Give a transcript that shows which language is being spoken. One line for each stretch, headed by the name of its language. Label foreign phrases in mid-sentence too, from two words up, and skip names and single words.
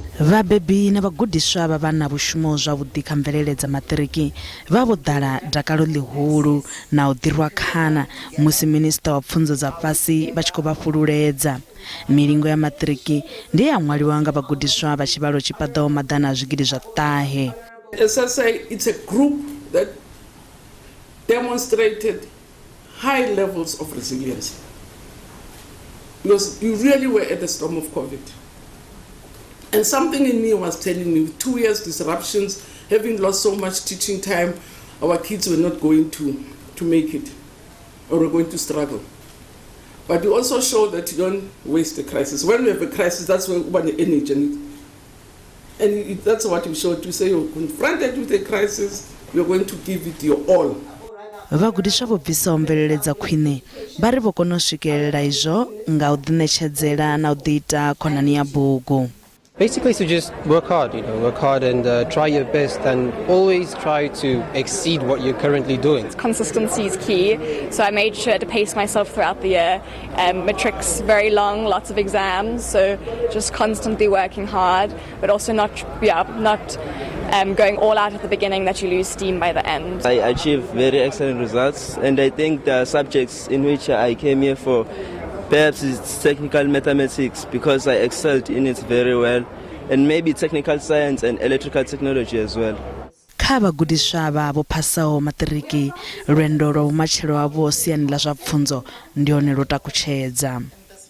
Venda: Vabebi na vhagudiswa vha vha na vhushumo zwavhudi kha mvelelo dza matiriki vha vho ḓala dakalo ḽihulu na u ḓirwa khana musi Minista wa pfunzo dza fhasi vha tshi khou vha fhululedza. Milingo ya matiriki ndi ya ṅwaliwa nga vhagudiswa vha tshivhalo tshi paḓaho maḓana a zwigidi zwa ṱahe.
English: As I say, it's a group that demonstrated high levels of resilience because you really were at the storm of COVID. And something in me was telling me, 2 years disruptions, having lost so much teaching time, our kids were not going to make it, or were going to struggle. But you also show that you don't waste a crisis. When we have a crisis, that's when we want energy. And that's what you showed. You say you're confronted with a crisis, you're going to give it your all.
Venda: Vhagudiswa vho bvisaho mvelelo dza khwine vha ri vho kona u swikelela izwo nga u ḓiṋetshedzela na u ḓiita khonani ya bugu.
English: Basically, to just work hard, work hard and try your best and always try to exceed what you're currently doing. Consistency is key, so I made sure to pace myself throughout the year. Matric's very long, lots of exams, so just constantly working hard, but also not going all out at the beginning that you lose steam by the end. I achieved very excellent results, and I think the subjects in which I came here for perhaps it's technical mathematics because I excelled in it very well, and maybe technical science and electrical technology as well.
Venda: Kha vhagudiswa vha vho phasaho matiriki lwendo lwa vhumatshelo havho siani ḽa zwa pfunzo ndi hone lwo takutshedza.